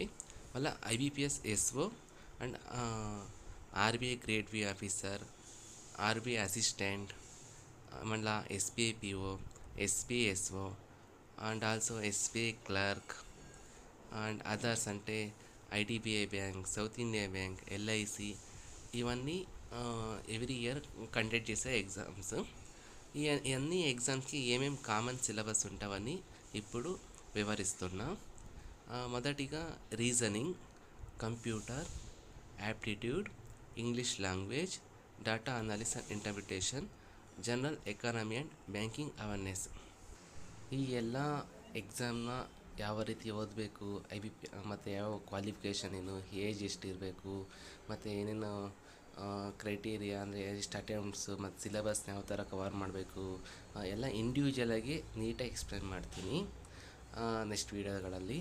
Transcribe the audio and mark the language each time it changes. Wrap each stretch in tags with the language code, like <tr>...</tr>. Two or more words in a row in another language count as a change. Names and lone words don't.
<te>మళ్ళీ IBPS SO అండ్ RBI</te> <en>grade B officer,</en> <te>RBI అసిస్టెంట్, మళ్ళీ SBI PO, SBI SO,</te> <en>and also</en> <te>SBI క్లర్క్,</te> <en>and others</en> <te>అంటే IDBI బ్యాంక్, సౌత్ ఇండియా బ్యాంక్, LIC, ఇవన్నీ</te> <en>every year conduct</en> <te>చేసే ఎగ్జామ్స్. ఈ అన్ని ఎగ్జామ్స్కి ఏమేమి</te> <en>common syllabus</en> <te>ఉంటావని ఇప్పుడు వివరిస్తున్నా.</te> <en>మొదటిగా reasoning, computer, aptitude, English language, data analysis and interpretation, general economy and banking awareness.</en> <kn>ಈ ಎಲ್ಲ ಎಕ್ಸಾಮ್ನ ಯಾವ ರೀತಿ ಓದಬೇಕು, ಮತ್ತು ಯಾವ ಕ್ವಾಲಿಫಿಕೇಷನ್ ಏನು, ಏಜ್ ಎಷ್ಟಿರಬೇಕು, ಮತ್ತು ಏನೇನು ಕ್ರೈಟೀರಿಯಾ ಅಂದರೆ ಎಷ್ಟು ಅಟೆಂಪ್ಟ್ಸು ಮತ್ತು ಸಿಲೆಬಸ್ನ ಯಾವ ಥರ ಕವರ್ ಮಾಡಬೇಕು, ಎಲ್ಲ ಇಂಡಿವಿಜುವಲಾಗಿ ನೀಟಾಗಿ ಎಕ್ಸ್ಪ್ಲೇನ್ ಮಾಡ್ತೀನಿ ನೆಕ್ಸ್ಟ್ ವೀಡಿಯೋಗಳಲ್ಲಿ.</kn>